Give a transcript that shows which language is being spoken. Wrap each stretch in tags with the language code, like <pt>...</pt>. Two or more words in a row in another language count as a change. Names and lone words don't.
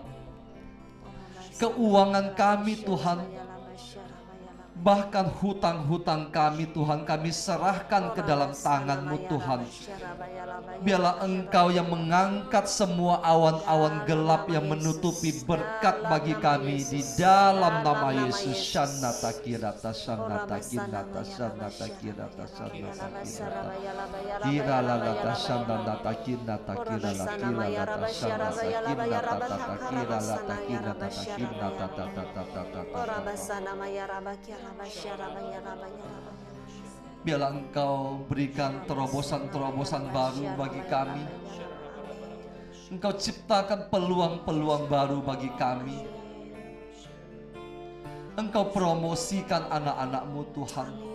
<id>Keuangan kami Tuhan, bahkan hutang-hutang kami Tuhan, kami serahkan ke dalam tangan-Mu Tuhan. Biarlah Engkau yang mengangkat semua awan-awan gelap yang menutupi berkat bagi kami di dalam nama Yesus. Shanata kirata shanata kinata shanata kirata shanata kirata kira lalata shanata kinata kira la kira lata shanata kinata tata kira lata kinata kinata tata tata tata. Biarlah Engkau berikan terobosan-terobosan baru bagi kami. Engkau ciptakan peluang-peluang baru bagi kami. Engkau promosikan anak-anak-Mu Tuhan.</id>